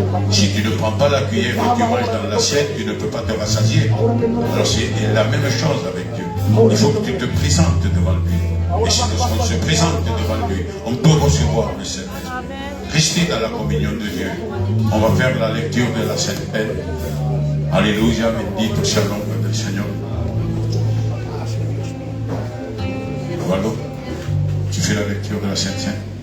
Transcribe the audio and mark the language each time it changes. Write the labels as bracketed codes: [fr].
[fr] Si tu ne prends pas la cuillère et tu manges dans l'assiette, tu ne peux pas te rassasier. Alors c'est la même chose avec Dieu. Il faut que tu te présentes devant lui. Et si on se présente devant lui, on peut recevoir le Saint-Esprit. Restez dans la communion de Dieu. On va faire la lecture de la Sainte Peine. [es] Alléluia, bendito sea el nombre del Señor. [fr] Voilà. Tu fais la lecture de la Sainte Seine.